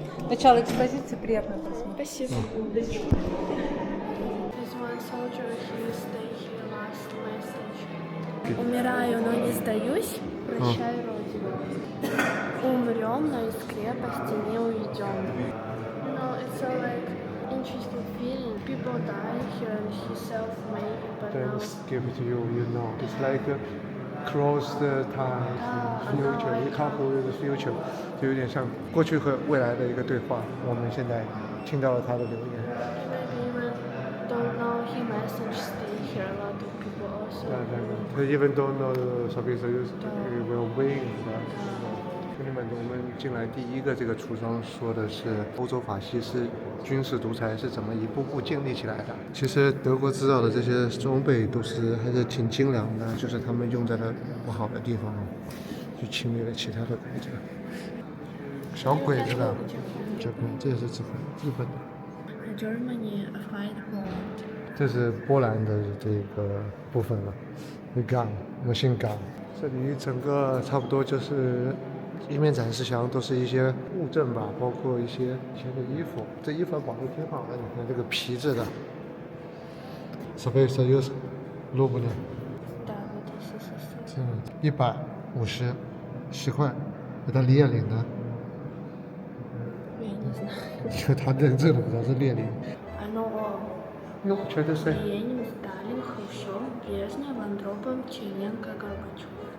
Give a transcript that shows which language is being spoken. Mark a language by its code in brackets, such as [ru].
[ru] Начало экспозиции приятно посмотреть. Спасибо. [en] There's one soldier, he stay here last message. [ru] Умираю, но не сдаюсь. Прощай, Родина. Умрем, но из крепости не уйдем. [en] You know, it's so like interesting feeling. People die here and he self-made, but now Let's give it to you, you know. It's like cross the time, future. You can't hold the future. [zh] 就有点像过去和未来的一个对话。我们现在听到了他的留言。 [en] maybe even don't know he message stay here. A lot of people also. Even though no Soviet Soyuz will win that. [zh] 兄弟们，我们进来第一个这个橱窗说的是欧洲法西斯军事独裁是怎么一步步建立起来的。其实德国制造的这些装备都是还是挺精良的，就是他们用在了不好的地方，去侵略了其他的国家。小鬼子的，这也是日本的。 [en] Germany fight Poland. [zh] 这是波兰的这个部分了， [en] gun machine gun。 [zh] 这里整个差不多就是一面展示墙，都是一些物证吧，包括一些以前的衣服。这衣服保护挺好的，你看这个皮质的。 [en] Soviet Soyuz [ru] рубль. Да, вот СССР. [zh] 150 10块， [ru] это [zh] 列宁的。 [ru] Я не знаю. [zh] 就他认证的不知道是列宁。 [ru] Оно Ну, что это за? Ленин, Сталин, Хрущев, Брежнев, Андропов, Черненко, Горбачев.